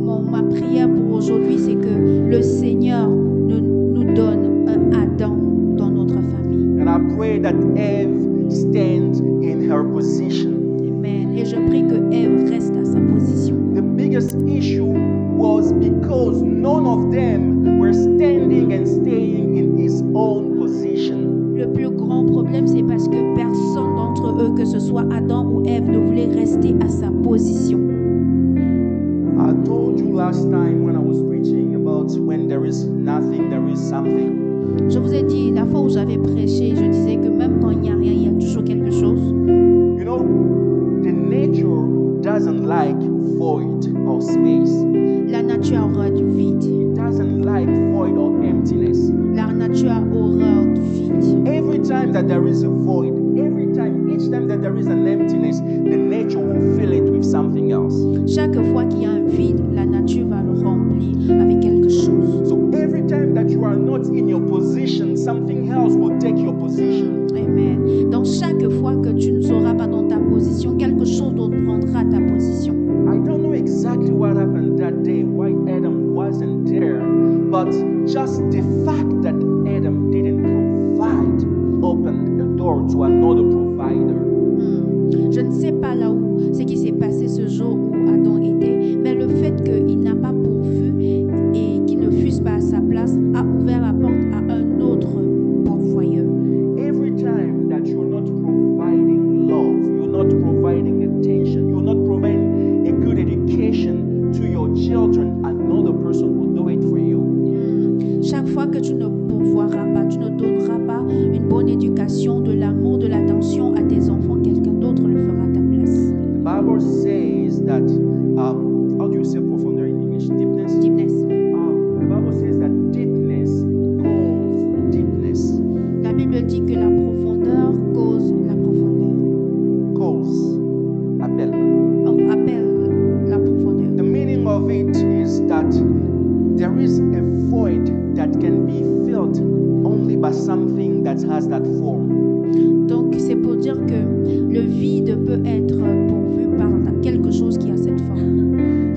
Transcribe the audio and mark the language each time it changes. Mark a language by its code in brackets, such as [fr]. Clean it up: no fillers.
[fr] Ma prière pour aujourd'hui, c'est que le Seigneur nous donne un Adam dans notre famille. [en] And I pray that Eve stands in her position. Amen. [fr] Et je prie que Ève reste à sa position. [en] The biggest issue was because none of them were standing and staying in his own position. [fr] Le plus grand problème, c'est parce que personne d'entre eux, que ce soit Adam ou Ève, ne voulait rester à sa position. [en] I told you last time when I was preaching about when there is nothing, there is something. [fr] Je vous ai dit, la fois où j'avais prêché, je disais que même quand il n'y a rien, il y a toujours quelque chose. [en] You know, the nature doesn't like void or space. [fr] La nature a horreur du vide. [en] It doesn't like void or emptiness. [fr] La nature a horreur du vide. [en] Every time that there is a void, each time that there is an emptiness, the nature will fill it with something else. [fr] Chaque fois qu'il y a un vide, la nature va le remplir avec quelque chose. [en] So every time that you are not in your position, something else will take your position. Amen. [fr] Donc chaque fois que tu ne seras pas dans ta position, quelque chose d'autre prendra ta position. [en] I don't know exactly what happened that day, why Adam wasn't there, but just the fact that Adam didn't provide opened the door to another provider. [fr] Je ne sais pas là où, ce qui s'est passé ce jour où Adam était, mais le fait qu'il n'a pas pourvu et qu'il ne fût pas à sa place a ouvert la porte à un autre pourvoyeur. [en] Every time that you're not providing love, you're not providing attention, you're not providing a good education to your children, another person will do it for you. [fr] Chaque fois que tu ne pourvoiras pas, tu ne donneras pas une bonne éducation, de l'amour, de l'attention à tes enfants, quelqu'un d'autre le fera à ta place. [en] The Bible says that, how do you say profounder in English? Deepness? Deepness. The Bible says that deepness calls deepness. [fr] La Bible dit que la profondeur cause la profondeur. [en] Calls, [fr] appelle. On appelle la profondeur. [en] The meaning of it is that there is a void that can be filled only by something that has that form. [fr] Donc c'est pour dire que le vide peut être pourvu par quelque chose qui a cette forme.